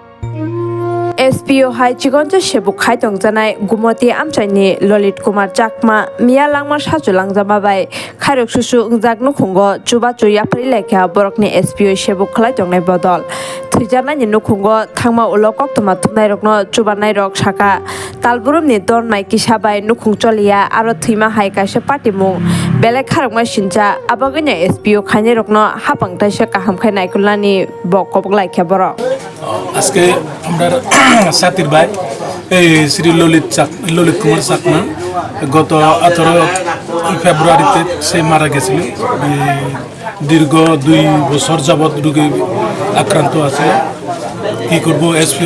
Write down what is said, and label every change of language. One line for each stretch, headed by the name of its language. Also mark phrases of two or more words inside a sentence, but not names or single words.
Kok Borok: SPO hai chigonja sebuk khai tongjanai Gumoti Amchaini Lolit Kumar Chakma Mia Langma Sachu Langjama bai Khairok Susu Ungjak Nukhungo Chuba Chuya Lekha Borokni SPO sebuk khlai tongnai bodol Thuijarnai nukhungo thangma ulo koktoma thunai rokno chubanai rok saka Talburumni dornai kisa bai nukhung cholia aro thuima hai kaisa party mung belek kharokma sinja abaganya SPO khainai rokno hapangtaisa kaham khai naikulani bokobok laikha borok
Bangla: আজকে আমরা সাথীর ভাই এই শ্রী ললিত কুমার চাকমা গত 18 ফেব্রুয়ারিতে সে মারা গেছিল দীর্ঘ 2 বছর যাবত রোগে আক্রান্ত আছে কি করব এসপিও